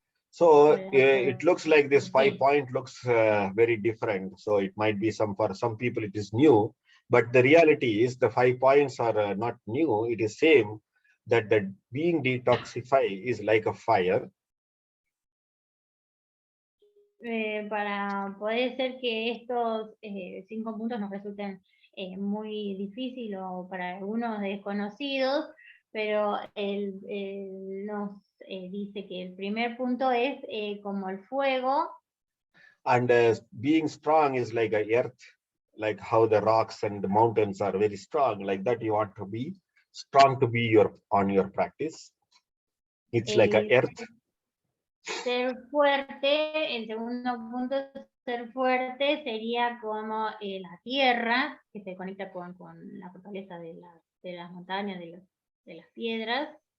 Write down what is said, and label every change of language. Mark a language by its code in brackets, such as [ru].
[en] So it looks like this 5-point looks very different. So it might be for some people it is new, but the reality is the 5 points are not new. It is same that the being detoxify is like a fire. [es] Para poder ser que estos 5 puntos nos resulten muy difícil o para algunos desconocidos, pero él nos dice que el primer punto es como el fuego. [en] And being strong is like a earth, like how the rocks and the mountains are very strong, like that you want to be strong to be on your practice. It's like a earth. [es] Ser fuerte, el segundo punto, ser fuerte sería como la tierra, que se conecta con la fortaleza de las montañas, de las piedras.